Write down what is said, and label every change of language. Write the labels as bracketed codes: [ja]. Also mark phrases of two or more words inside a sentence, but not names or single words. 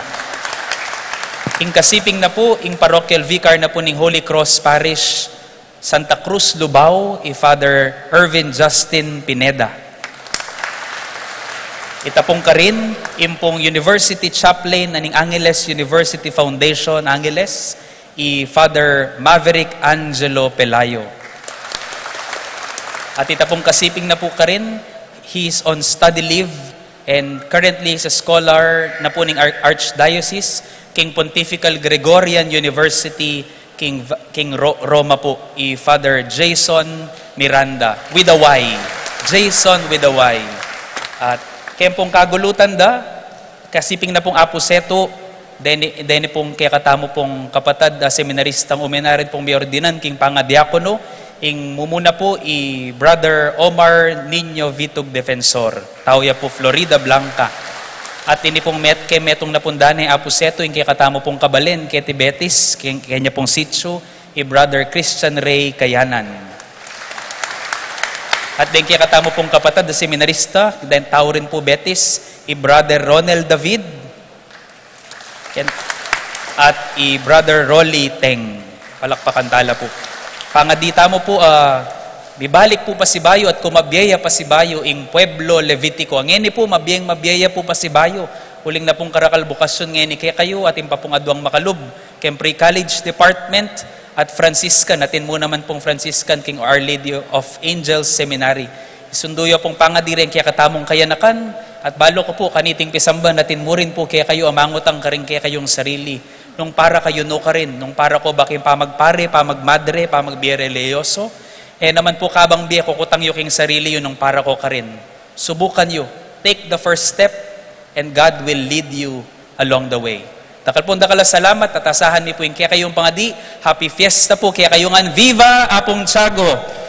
[pam] Ing kasiping na po, ing parochial vicar na po ning Holy Cross Parish, Santa Cruz, Lubao, Father Irvin Justin Pineda. Itapong ka rin, impong University Chaplain na ning Angeles University Foundation, Angeles, Father Maverick Angelo Pelayo. At itapong kasiping na po ka rin, [en] he's on study leave and currently is a scholar [pam] na po ning [en] Archdiocese, King Pontifical Gregorian University, King Roma po, Father Jason Miranda, with a Y. Jason with a Y. [pam] At kaya pong kagulutan da, kasiping na pong Apo Setu, deni pong kaya katamo pong kapatad, seminaristang umenarin pong biordinan, king pangadiakono, ing mumuna po, Brother Omar Nino Vitug Defensor, Tauya po, Florida Blanca. At ini pong metong napundane Apo Setu, yung kaya katamo pong Kabalen, kaya Tibetis, kanya pong sitso, Brother Christian Ray Kayanan. At din kaya katamo pong kapatid na seminarista, then tao rin po Betis, Brother Ronel David, at Brother Rolly Teng. Palakpakan tala po. Pangadita mo po, bibalik po pasibayo at kumabiyaya pasibayo ing Pueblo Levitico. Ngeni po, mabiyaya po pasibayo. Huling na pong karakalbukasyon ngeni kaya kayo at impapong adwang makalub. King Pre-College Department at Franciscan. Natin mo naman pong Franciscan, King Our Lady of Angels Seminary. Isunduyo pong pangadirin kaya katamong kayanakan. At balo ko po, kaniting pisamba, natin mo rin po kaya kayo amangot ang karing kaya kayong sarili. Nung para kayo no ka rin. Nung para ko baking pamagpare, pamagmadre, pamagbiyereleyoso. Naman po kabang biya, kukutang yung king sarili yun nung para ko ka rin. Subukan nyo. [en] Take the first step and God will lead you along the way. [pam] Dakal po dakala salamat at asahan ni po yung kaya kayong pangadi. [en] Happy Fiesta [pam] po kaya kayongan. Viva Apong Tiago!